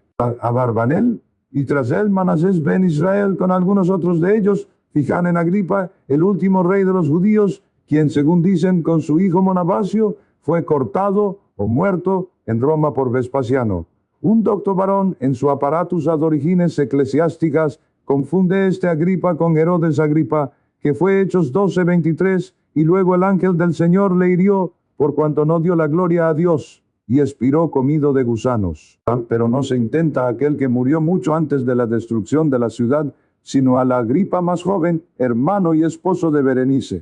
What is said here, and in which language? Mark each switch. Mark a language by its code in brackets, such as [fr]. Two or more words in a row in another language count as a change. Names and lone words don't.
[es] A Barbanel, y tras él Manasés ben Israel con algunos otros de ellos, fijan en Agripa, el último rey de los judíos, quien según dicen con su hijo Monabasio, fue cortado o muerto en Roma por Vespasiano. Un docto varón en su [la] aparatus ad origines [es] eclesiásticas confunde este Agripa con Herodes Agripa, que fue Hechos 12:23, y luego el ángel del Señor le hirió, por cuanto no dio la gloria a Dios, y expiró comido de gusanos. Pero no se intenta aquel que murió mucho antes de la destrucción de la ciudad, sino a la Agripa más joven, hermano y esposo de Berenice.